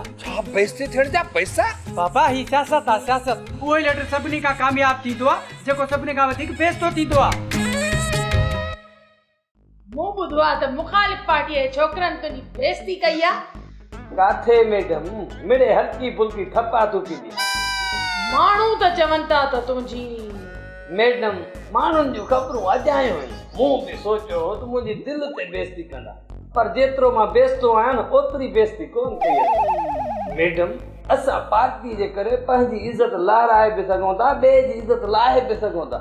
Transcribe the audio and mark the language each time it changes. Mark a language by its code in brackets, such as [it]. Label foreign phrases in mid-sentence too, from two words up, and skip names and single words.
[sd] छा बेइज़ती थियण जा पैसा? बाबा ही सियासत आहे सियासत। उहो ई लीडर सभिनी खां कामयाब थींदो आहे जेको सभिनी खां वधीक बेइज़तो थींदो आहे। मूं ॿुधो आहे त मुखालिफ़ पार्टीअ जे छोकिरनि तुंहिंजी बेइज़ती कई आहे। काथे मैडम मिड़े हल्की फुल्की थप्पा तू पींदी। माण्हू त चवनि था त तुंहिंजी मैडम माण्हुनि जूं ख़बरूं अजायूं आहिनि। मूं बि सोचियो त मुंहिंजी दिलि ते बेइज़ती कंदा पर जेतिरो मां बेइज़तो आहियां न ओतिरी बेइज़ती कोन कई आहे। मैडम असां पार्टी जे करे पंहिंजी इज़त लाराए बि सघूं था, ॿिए जी इज़त लाहे बि सघूं था।